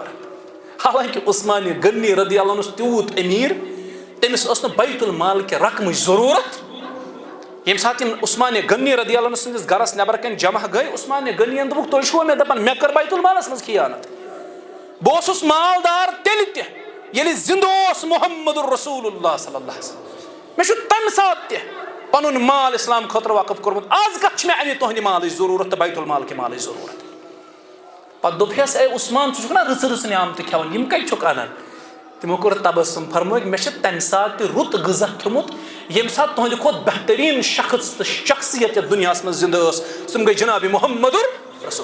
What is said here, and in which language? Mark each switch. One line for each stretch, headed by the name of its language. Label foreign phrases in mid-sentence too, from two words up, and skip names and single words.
Kashmiri: حالانکہ عثمان غنی
Arabic: رضی اللہ عنہ
Kashmiri: اوس تیوٗت امیر، تٔمِس ٲس نہٕ بیت المال کہِ رقمٕچ ضروٗرت. ییٚمہِ ساتہٕ یِم عثمان غنی
Arabic: رضی اللہ عنہ
Kashmiri: سٕنٛدِس گرس نٮ۪بر کَنۍ جمع گٔے، عثمان غنیَن دوٚپُکھ تُہۍ چھُوا مےٚ دپان مےٚ کٔر بیت المالس منٛز خیانت؟ بہٕ اوسُس مالدار تیٚلہِ تہِ ییٚلہِ زِندٕ اوس محمد رسول اللہ
Arabic: صلی اللہ علیہ وسلم،
Kashmiri: مےٚ چھُ تمہِ ساتہٕ تہِ پنُن مال اسلام خٲطرٕ وقف کوٚرمُت. آز کتھ چھِ مےٚ امہِ تُہنٛدِ مالٕچ ضروٗرت تہٕ بیت المال کہِ مالٕچ ضروٗرت؟ پتہٕ دوٚپہس اے عثمان ژٕ چھُکھ نا رٕژٕ نعمتہٕ کھٮ۪وان، یِم کتہِ چھُکھ انان؟ تِمو کوٚر تبسم، فرمٲوکھ مےٚ چھِ تمہِ ساتہٕ تہِ رُت غذا کھیوٚمُت ییٚمہِ ساتہٕ تُہنٛدِ کھۄتہٕ بہتریٖن شخص تہٕ شخصیت یتھ دُنیاہس منٛز زندٕ ٲس، تِم گٔے جناب محمد رسول.